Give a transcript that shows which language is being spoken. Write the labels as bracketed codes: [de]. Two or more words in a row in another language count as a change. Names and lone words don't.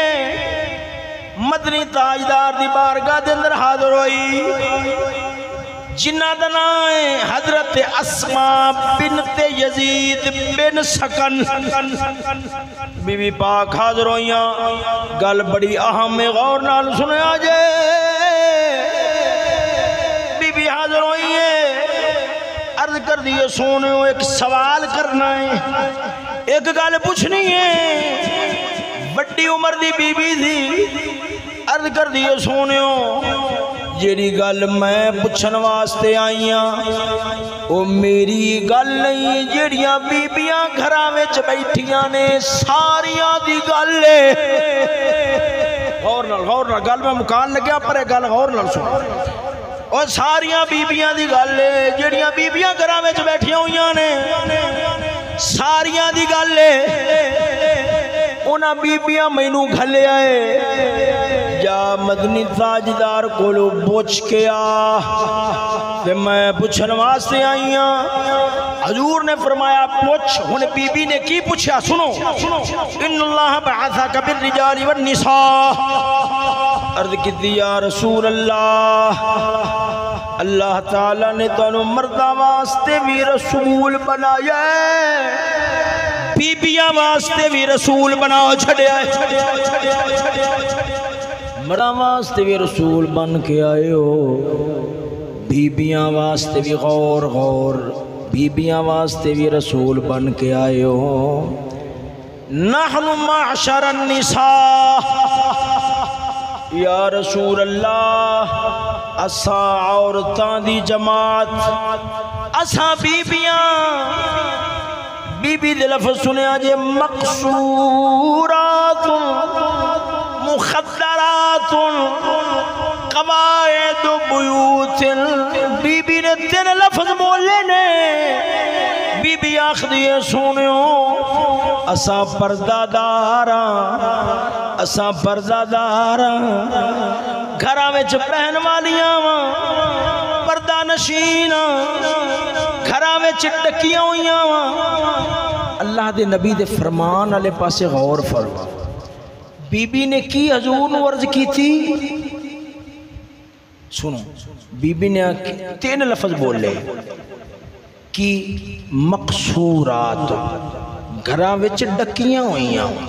[pa] مدنی تاجدار دی بارگاہ دے اندر حاضر ہوئی جنہ دا نام ہے حضرت اسماء بنت یزید بن سکن، بی بی پاک حاضر ہوئیاں، گل بڑی اہم غور نال سنیا جے، بی بی حاضر ہوئی ہے، عرض کر دیئے سونیو ایک سوال کرنا ہے، ایک گل پوچھنی ہے، بڑی عمر دی بی بی تھی، عرض کر دیئے سونیو جیڑی گل میں پوچھن واسطے آئیاں وہ میری گل نہیں، جیڑیاں بیبیاں گھراں وچ بیٹھیاں نے ساریاں دی گل ہے، غور نال گل میں مکان لگیا پر ایک گل غور نال سن، اور ساریاں بیبیاں دی گل ہے جیڑیاں بیبیاں گھراں وچ بیٹھیاں ہویاں نے ساریاں دی گل ہے، انہاں بیبیاں مینوں گھلے آئے جا مدنی تاجدار کولو پوچھ کے آ تے میں پوچھن واسطے آئیاں، حضور نے فرمایا پوچھ، ہن بی بی نے کی پوچھا سنو، [ar] ان اللہ بعثک بالرجال والنساء، [pa] عرض کی [ar] یا رسول اللہ، [pa] اللہ تعالیٰ نے تانوں مرداں واسطے بھی رسول بنایا ہے، بیبیاں واسطے بھی رسول بناؤ چھڑیا ہے، مرداں واسطے بھی رسول بن کے آئے ہو، بیبیاں واسطے بھی غور بیبیاں واسطے بھی رسول بن کے آئے ہو. [ar] نحن معشر النساء یا رسول اللہ [pa] اساں عورتاں دی جماعت اساں بیبیاں بی بی دے لفظ سنیا جے [ar] مقصورات مخدرات قواعد [pa] بیوت بی بی نے تین لفظ بولے نے بی بی آخری سونیو اساں پردہ داراں اساں پردہ داراں گھراں وچ پہن والیاں واں پردہ نشیناں گھراں وچ ڈکیاں ہوئیاں واں. اللہ دے نبی دے فرمان والے پاسے غور فرما. بی بی نے کی حضور نو عرض کی تھی سنو بی بی نے تین لفظ بولے کی مقصورات گھراں وچ ڈکیاں ہوئیاں